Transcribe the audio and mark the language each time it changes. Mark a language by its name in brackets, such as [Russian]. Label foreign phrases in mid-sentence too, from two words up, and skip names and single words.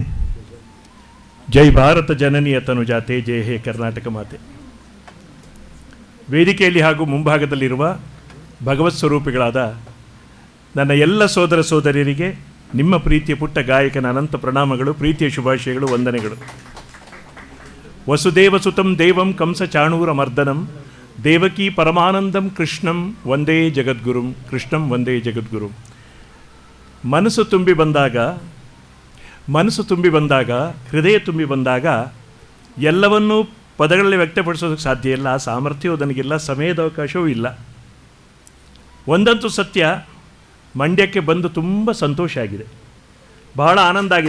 [Kannada] ಜೈ ಭಾರತ ಜನನಿಯ ತನುಜಾತೆ, ಜೈ ಹೇ ಕರ್ನಾಟಕ ಮಾತೆ. ವೇದಿಕೆಯಲ್ಲಿ ಹಾಗೂ ಮುಂಭಾಗದಲ್ಲಿರುವ ಭಗವತ್ ಸ್ವರೂಪಿಗಳಾದ ನನ್ನ ಎಲ್ಲ ಸೋದರ ಸೋದರಿಯರಿಗೆ ನಿಮ್ಮ ಪ್ರೀತಿಯ ಪುಟ್ಟ ಗಾಯಕನ ಅನಂತ ಪ್ರಣಾಮಗಳು, ಪ್ರೀತಿಯ ಶುಭಾಶಯಗಳು, ವಂದನೆಗಳು. [Sanskrit] ವಸುದೇವಸುತಂ ದೇವಂ ಕಂಸ ಚಾಣೂರ ಮರ್ದನಂ ದೇವಕಿ ಪರಮಾನಂದಂ ಕೃಷ್ಣಂ ವಂದೇ ಜಗದ್ಗುರುಂ ಕೃಷ್ಣಂ ವಂದೇ ಜಗದ್ಗುರುಂ. [Kannada] ಮನಸ್ಸು ತುಂಬಿ ಬಂದಾಗ ಹೃದಯ ತುಂಬಿ ಬಂದಾಗ ಎಲ್ಲವನ್ನೂ ಪದಗಳಲ್ಲಿ ವ್ಯಕ್ತಪಡಿಸೋದಕ್ಕೆ ಸಾಧ್ಯ ಇಲ್ಲ. ಆ ಸಾಮರ್ಥ್ಯವೂ ನನಗಿಲ್ಲ, ಸಮಯದ ಅವಕಾಶವೂ ಇಲ್ಲ. ಒಂದಂತೂ ಸತ್ಯ, ಮಂಡ್ಯಕ್ಕೆ ಬಂದು ತುಂಬ ಸಂತೋಷ ಆಗಿದೆ, ಬಹಳ ಆನಂದ ಆಗಿದೆ.